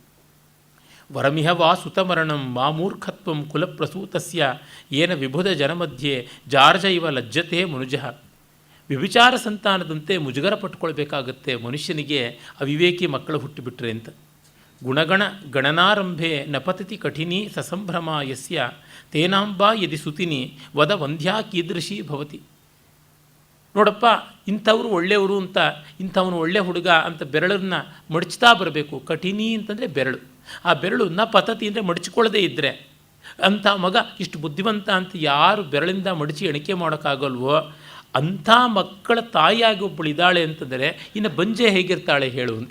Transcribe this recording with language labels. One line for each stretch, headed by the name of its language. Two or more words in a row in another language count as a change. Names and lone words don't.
Sanskrit: ವರಮಿಹ ವಾ ಸುತಮರಣಂ ವಾ ಮೂರ್ಖತ್ವಂ ಕುಲಪ್ರಸೂತಸ್ಯ ಏನ ವಿಬುಧ ಜನಮಧ್ಯೆ ಜಾರ್ಜ ಇವ ಲಜ್ಜತೆ ಮನುಜಃ.
Kannada: ವ್ಯಭಿಚಾರ ಸಂತಾನದಂತೆ ಮುಜುಗರ ಪಟ್ಕೊಳ್ಬೇಕಾಗತ್ತೆ ಮನುಷ್ಯನಿಗೆ ಅವಿವೇಕಿ ಮಕ್ಕಳು ಹುಟ್ಟಿಬಿಟ್ರೆ ಅಂತ.
Sanskrit: ಗುಣಗಣ ಗಣನಾರಂಭೆ ನಪತತಿ ಕಠಿಣಿ ಸಸಂಭ್ರಮ ಯಸ್ಯ ತೇನಾಂಬಾ ಯದಿ ಸುತಿನಿ ವದ ವಂದ್ಯಾ ಕೀದೃಶಿ ಭವತಿ.
Kannada: ನೋಡಪ್ಪ, ಇಂಥವ್ರು ಒಳ್ಳೆಯವರು ಅಂತ, ಇಂಥವನು ಒಳ್ಳೆ ಹುಡುಗ ಅಂತ ಬೆರಳನ್ನು ಮಡಚ್ತಾ ಬರಬೇಕು. ಕಠಿಣಿ ಅಂತಂದರೆ ಬೆರಳು. ಆ ಬೆರಳು
Sanskrit: ನ ಪತತಿ
Kannada: ಅಂದರೆ ಮಡಚಿಕೊಳ್ಳದೇ ಇದ್ದರೆ ಅಂಥ ಮಗ ಇಷ್ಟು ಬುದ್ಧಿವಂತ ಅಂತ ಯಾರು ಬೆರಳಿಂದ ಮಡಚಿ ಎಣಿಕೆ ಮಾಡೋಕ್ಕಾಗಲ್ವೋ ಅಂಥ ಮಕ್ಕಳ ತಾಯಿಯಾಗಿ ಒಬ್ಬಳು ಇದ್ದಾಳೆ ಅಂತಂದರೆ ಇನ್ನು ಬಂಜೆ ಹೇಗಿರ್ತಾಳೆ ಹೇಳು ಅಂತ.